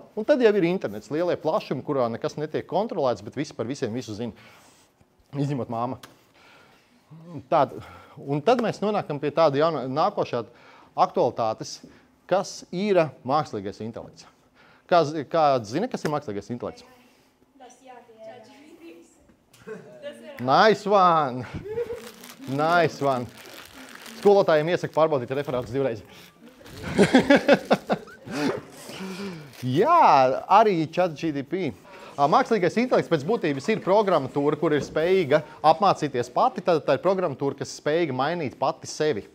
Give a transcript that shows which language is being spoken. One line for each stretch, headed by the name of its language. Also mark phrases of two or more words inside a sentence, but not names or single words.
Latvian: Un tad jau ir internets, lielie plašumi, kurā nekas netiek kontrolēts, bet visi par visiem visu zina, izņemot māma. Un tad mēs nonākam pie tāda nākošā aktualitātes, kas ir mākslīgais intelekts. Kāds zina, kas ir mākslīgais intelekts?
English: Nice one! Nice one!
Latvian: Skolotājiem iesaka pārbaudīt referātus divreiz. Jā, arī ChatGPT. Mākslīgais intelekts pēc būtības ir programmatūra, kur ir spējīga apmācīties pati, tad tā ir programmatūra, kas ir spējīga mainīt pati sevi.